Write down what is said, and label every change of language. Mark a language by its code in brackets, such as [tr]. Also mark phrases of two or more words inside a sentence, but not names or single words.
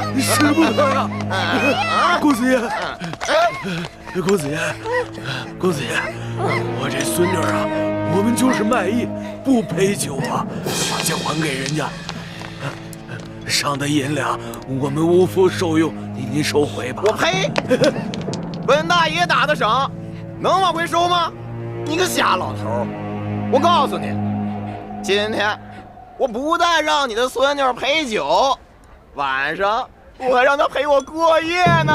[zh] 使不得呀！公子爺，公子爺，公子爺，我這孫女啊，我們就是賣藝，不陪酒啊，把錢還給人家。賞的銀兩我們無福受用，您收回吧。我呸！本大爺打的賞，能往回收嗎？你個瞎老頭！我告訴你，今天我不但讓你的孫女陪酒，晚上我還讓她陪我過夜呢。